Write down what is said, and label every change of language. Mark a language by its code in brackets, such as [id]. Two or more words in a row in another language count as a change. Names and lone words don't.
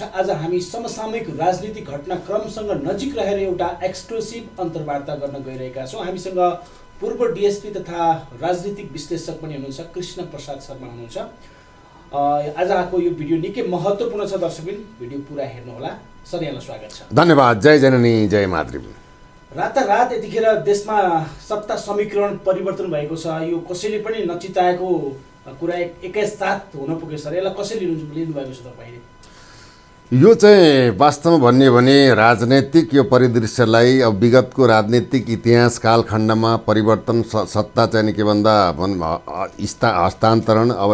[ne] आज हामी समसामयिक राजनीतिक घटनाक्रमसँग नजिक रहेर एउटा एक्सक्लुसिभ अन्तर्वार्ता गर्न गइरहेका छौँ। हामीसँग पूर्व डिएसपी तथा राजनीतिक विश्लेषक पनि हुनुहुन्छ कृष्ण प्रसाद शर्मा हुनुहुन्छ। आज आएको यो भिडियो निकै महत्त्वपूर्ण छ। दर्शकवृन्द भिडियो पुरा हेर्नुहोला। सर यहाँलाई स्वागत छ। धन्यवाद। जय जननी जय मातृ। रातारात यतिखेर देशमा सत्ता समीकरण परिवर्तन भएको छ। यो कसैले पनि नचिताएको कुरा एकैसाथ हुन पुग्यो। सर यसलाई कसरी लिनुभएको छ तपाईँले? यो चाहिँ वास्तवमा भन्ने भने राजनैतिक यो परिदृश्यलाई अब विगतको राजनीतिक इतिहास कालखण्डमा परिवर्तन सत्ता चाहिँ के भन्दा हस्तान्तरण अब